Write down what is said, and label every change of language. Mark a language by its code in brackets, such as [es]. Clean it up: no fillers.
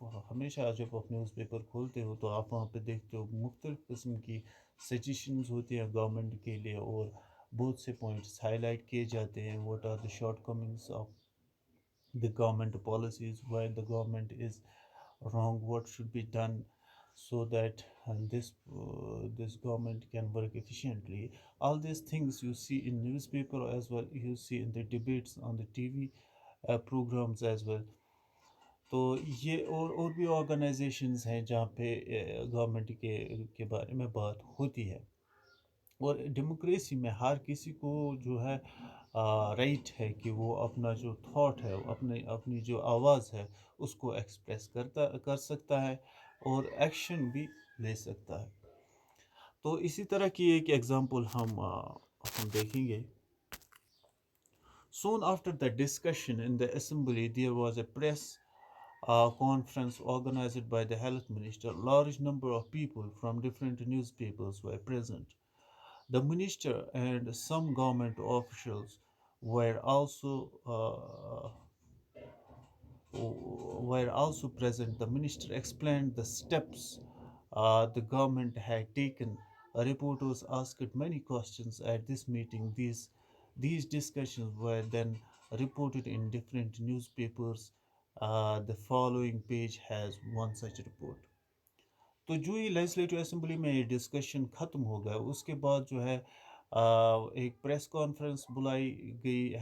[ur] ہمیشہ جب آپ نیوز پیپر کھولتے ہو تو آپ وہاں پہ دیکھتے ہو مختلف قسم کی سجیشنز ہوتی ہیں گورنمنٹ کے لیے، اور بہت سے پوائنٹس ہائی لائٹ کیے جاتے ہیں۔ [en] What are the shortcomings of the government policies, why the government is wrong, what should be done so that this government can work efficiently. All these things you see in newspaper as well, you see in the debates on the TV programs as well. [ur] تو یہ اور بھی organisations ہیں جہاں پہ government کے بارے میں بات ہوتی ہے، اور ڈیموکریسی میں ہر کسی کو جو ہے رائٹ ہے کہ وہ اپنا جو تھاٹ ہے، اپنی جو آواز ہے اس کو ایکسپریس کر سکتا ہے اور ایکشن بھی لے سکتا ہے۔ تو اسی طرح کی ایک ایگزامپل ہم دیکھیں گے. [en] Soon after the discussion in the assembly, there was a press conference organized by the health minister. Large number of people from different newspapers were present. The minister and some government officials were also uh, were also present. The minister explained the steps the government had taken. Reporters asked many questions at this meeting. These discussions were then reported in different newspapers. The following page has one such report. [ur] تو جو ہی legislative assembly میں یہ discussion ختم ہو گیا اس کے بعد جو ہے ایک پریس کانفرنس بلائی گئی.